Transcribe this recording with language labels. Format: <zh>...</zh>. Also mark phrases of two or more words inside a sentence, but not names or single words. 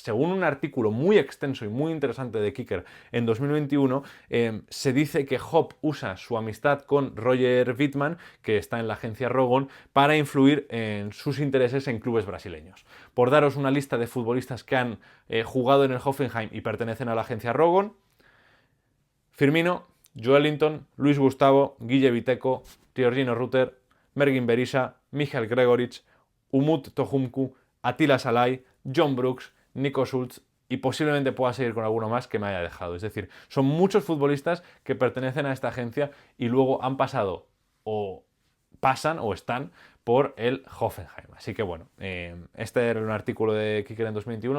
<es>Según un artículo muy extenso y muy interesante de Kicker en 2021, se dice que Hopp usa su amistad con Roger Wittmann, que está en la agencia Rogon, para influir en sus intereses en clubes brasileños. Por daros una lista de futbolistas que han jugado en el Hoffenheim y pertenecen a la agencia Rogon: Firmino, Joelinton, Luis Gustavo, Guille Viteco, Georgino Rutter, Mergin Berisha, Michael Gregoritsch, Umut Tohumku, Attila Szalai, John Brooks, Nico Schultz, y posiblemente pueda seguir con alguno más que me haya dejado. Es decir, son muchos futbolistas que pertenecen a esta agencia y luego han pasado, o pasan o están por el Hoffenheim. Así que bueno, este era un artículo de Kicker en 2021.</es>